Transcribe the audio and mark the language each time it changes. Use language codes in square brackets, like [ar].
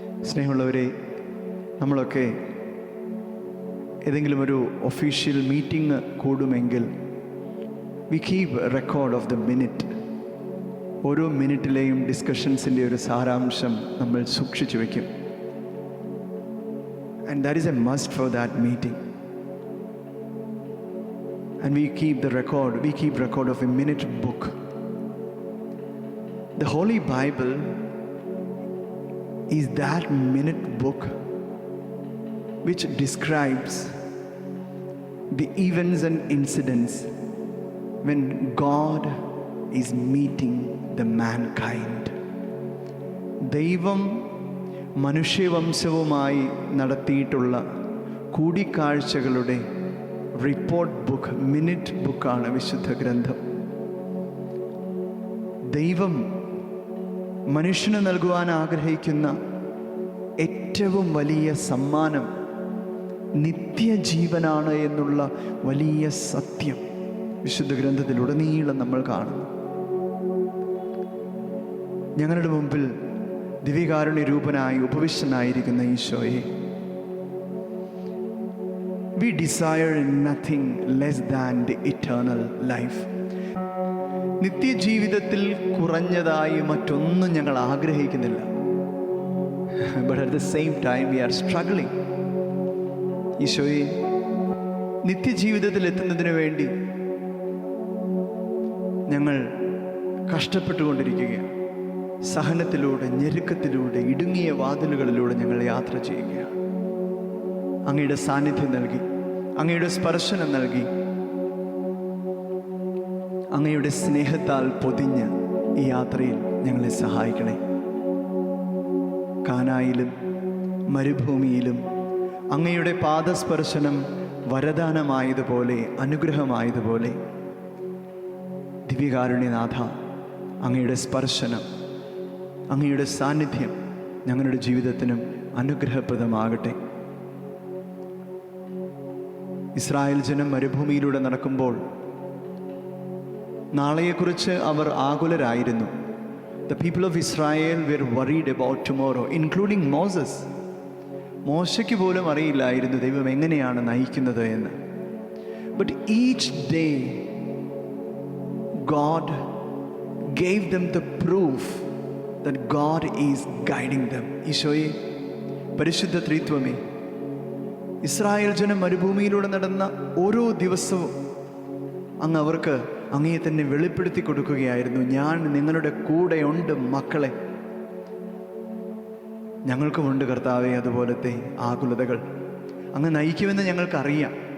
[ml] സ്നേഹമുള്ളവരെ, നമ്മളൊക്കെ ഏതെങ്കിലും ഒരു official meeting കൂടുമെങ്കിൽ [en] We keep record of the minute. [ml] ഓരോ മിനിറ്റിലെയും ഡിസ്കഷൻസിൻ്റെ ഒരു സാരാംശം നമ്മൾ സൂക്ഷിച്ചു വയ്ക്കും. [en] And that is a must for that meeting. And we keep record of a minute book. The Holy Bible is that minute book which describes the events and incidents when God is meeting the mankind. [ml] ദൈവം മനുഷ്യവംശവുമായി നടത്തിയിട്ടുള്ള കൂടിക്കാഴ്ചകളുടെ report book, minute ബുക്കാണ് വിശുദ്ധ ഗ്രന്ഥം. ദൈവം മനുഷ്യന് നൽകുവാൻ ആഗ്രഹിക്കുന്ന ഏറ്റവും വലിയ സമ്മാനം നിത്യജീവനാണ് എന്നുള്ള വലിയ സത്യം വിശുദ്ധ ഗ്രന്ഥത്തിലുടനീളം നമ്മൾ കാണുന്നു. ഞങ്ങളുടെ മുമ്പിൽ ദിവ്യകാരുണ്യ രൂപനായി ഉപവിഷ്ടനായിരിക്കുന്ന ഈശോയെ, [en] we desire nothing less than the eternal life. [ml] നിത്യജീവിതത്തിൽ കുറഞ്ഞതായി മറ്റൊന്നും ഞങ്ങൾ ആഗ്രഹിക്കുന്നില്ല. [en] But at the same time we are struggling. [ml] ഈശോയെ, നിത്യജീവിതത്തിൽ എത്തുന്നതിന് വേണ്ടി ഞങ്ങൾ കഷ്ടപ്പെട്ടുകൊണ്ടിരിക്കുകയാണ്. സഹനത്തിലൂടെ, ഞെരുക്കത്തിലൂടെ, ഇടുങ്ങിയ വാതിലുകളിലൂടെ ഞങ്ങൾ യാത്ര ചെയ്യുകയാണ്. അങ്ങയുടെ സാന്നിധ്യം നൽകി, അങ്ങയുടെ സ്പർശനം നൽകി, അങ്ങയുടെ സ്നേഹത്താൽ പൊതിഞ്ഞ് ഈ യാത്രയിൽ ഞങ്ങളെ സഹായിക്കണേ. കാനായിലും മരുഭൂമിയിലും അങ്ങയുടെ പാദസ്പർശനം വരദാനമായതുപോലെ, അനുഗ്രഹമായതുപോലെ, ദിവ്യകാരുണ്യനാഥ, അങ്ങയുടെ സ്പർശനം, അങ്ങയുടെ സാന്നിധ്യം ഞങ്ങളുടെ ജീവിതത്തിനും അനുഗ്രഹപ്രദമാകട്ടെ. ഇസ്രായേൽ ജനം മരുഭൂമിയിലൂടെ നടക്കുമ്പോൾ നാളെയെക്കുറിച്ച് അവർ ആകുലരായിരുന്നു. [en] The people of Israel were worried about tomorrow, including Moses. [ml] മോശയ്ക്ക് പോലും അറിയില്ലായിരുന്നു ദൈവം എങ്ങനെയാണ് നയിക്കുന്നത് എന്ന്. [en] But each day God gave them the proof that God is guiding them. [ml] ഈശോയെ, പരിശുദ്ധ ത്രിത്വമേ, ഇസ്രായേൽ ജനം മരുഭൂമിയിലൂടെ നടന്ന ഓരോ ദിവസവും അങ്ങ് അവർക്ക് അങ്ങയെ തന്നെ വെളിപ്പെടുത്തി കൊടുക്കുകയായിരുന്നു. ഞാൻ നിങ്ങളുടെ കൂടെയുണ്ട് മക്കളെ. ഞങ്ങൾക്കുമുണ്ട് കർത്താവെ അതുപോലത്തെ ആകുലതകൾ. അങ്ങ് നയിക്കുമെന്ന് ഞങ്ങൾക്കറിയാം.